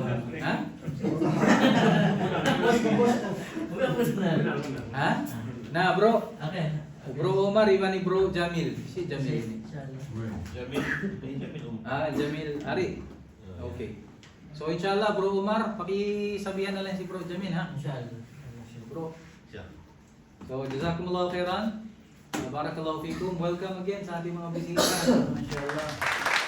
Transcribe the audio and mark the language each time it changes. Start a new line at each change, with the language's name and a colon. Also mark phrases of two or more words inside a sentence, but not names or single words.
Filipino: Ha? Ha? Na bro. Okay. Bro Omar, iba ni Bro Jamil. Si Jamil ini. Jamil Ari. Okay. So inshallah Bro Omar, pakisabihan na lang si Bro Jamil ha. Inshallah.
Arabic: Bro. So جزاكم الله خيرا. بارك الله فيكم.
English: Welcome again
Filipino: sa ating mga bisita. Mashallah.